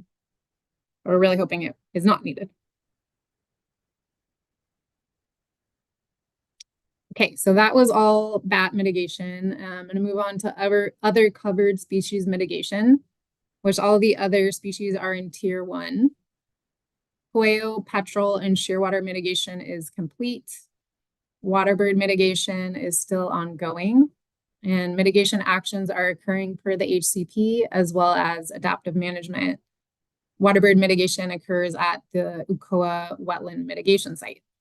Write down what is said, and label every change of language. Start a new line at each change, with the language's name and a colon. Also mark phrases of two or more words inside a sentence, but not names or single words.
English: We're really hoping it is not needed. Okay, so that was all bat mitigation. I'm going to move on to other covered species mitigation, which all the other species are in tier 1. Aeʻo, petrel, and shearwater mitigation is complete. Waterbird mitigation is still ongoing, and mitigation actions are occurring per the HCP as well as adaptive management. Waterbird mitigation occurs at the Ukoa wetland mitigation site.